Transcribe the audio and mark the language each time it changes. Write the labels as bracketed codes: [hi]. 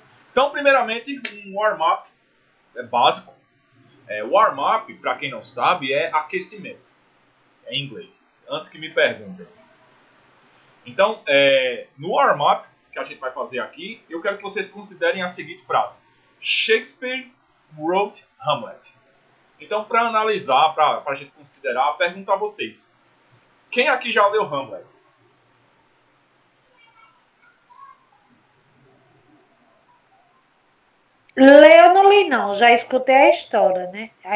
[pt] Então, primeiramente, um warm-up básico. Warm-up, para quem não sabe, é aquecimento. Em inglês. Antes que me perguntem. Então, no warm-up que a gente vai fazer aqui, eu quero que vocês considerem a seguinte frase. [en] Shakespeare wrote Hamlet. [pt] Então, para analisar, para a gente considerar, pergunto a vocês. Quem aqui já leu Hamlet? Eu não li, não. Já escutei a história, né?